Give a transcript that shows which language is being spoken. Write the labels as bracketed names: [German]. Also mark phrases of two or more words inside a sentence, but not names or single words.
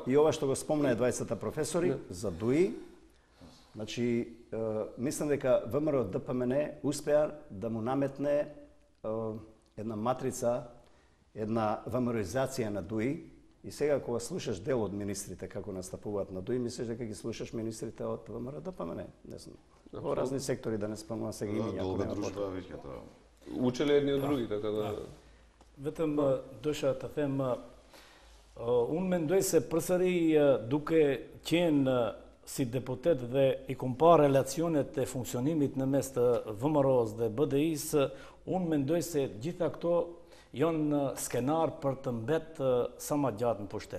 [Macedonian] И ова што го спомна 20 професори за ДУИ, значи мислам дека ВМРО ДПМН успеа да му наметне една матрица, една ВМРО-изација на ДУИ и сега кога слушаш дел од министрите како настапуваат на ДУИ, мислиш дека ги слушаш министрите од ВМРО ДПМН, не знам. Во разни сектори, да не спомнам сега имиња. Долга дружба веќе Учеле едни од други, така да. [Albanian] Vetëm dësha të them, unë mendoj se përsëri duke qenë si deputet dhe i kom pa relacionet e funksionimit në mes të VMRO-s dhe BDI-s, unë mendoj se gjitha këto janë skenar për të mbetë sa ma gjatë në pushtet.